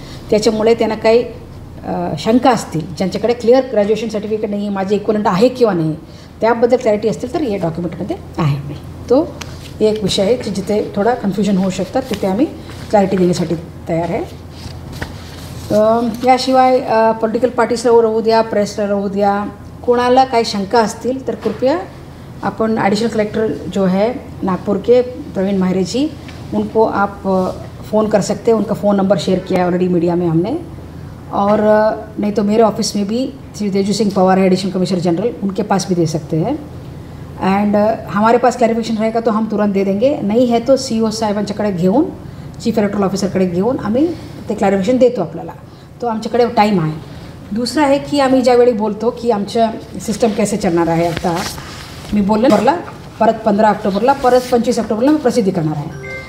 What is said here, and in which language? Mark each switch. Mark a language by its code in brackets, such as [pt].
[mr] त्याच्यामुळे त्यांना काही शंका असतील, ज्यांच्याकडे क्लिअर ग्रॅज्युएशन सर्टिफिकेट नाही, माझे इक्वलंट आहे किंवा नाही, त्याबद्दल क्लॅरिटी असतील तर हे डॉक्युमेंटमध्ये आहे. तो एक विषय आहे की जिथे थोडा कन्फ्युजन होऊ शकतात, तिथे आम्ही क्लॅरिटी देण्यासाठी तयार आहे. याशिवाय पॉलिटिकल पार्टीजला राहू द्या, प्रेसला राहू द्या, कोणाला काही शंका असतील तर कृपया [hi] अपन एडिशनल कलेक्टर जो है नागपुर के प्रवीण माहिरे जी, उनको आप फ़ोन कर सकते हैं. उनका फ़ोन नंबर शेयर किया है ऑलरेडी मीडिया में हमने. और नहीं तो मेरे ऑफिस में भी श्री तेजू सिंह पवार है एडिशनल कमिश्नर जनरल, उनके पास भी दे सकते हैं. एंड हमारे पास क्लॅरिफिकेशन रहेगा तो हम तुरंत दे देंगे, नहीं है तो [mr] CEO साहेबांच्याकडे घेऊन, चीफ इलेक्टोरल ऑफिसरकडे घेऊन आम्ही ते क्लॅरिफिकेशन देतो आपल्याला. तो आमच्याकडे टाईम आहे. दुसरं आहे की आम्ही ज्यावेळी बोलतो की आमचं सिस्टम कैसे चलणार आहे, आता मी बोलले परत 15 ऑक्टोबरला, परत 25 ऑक्टोबरला मी प्रसिद्धी करणार आहे.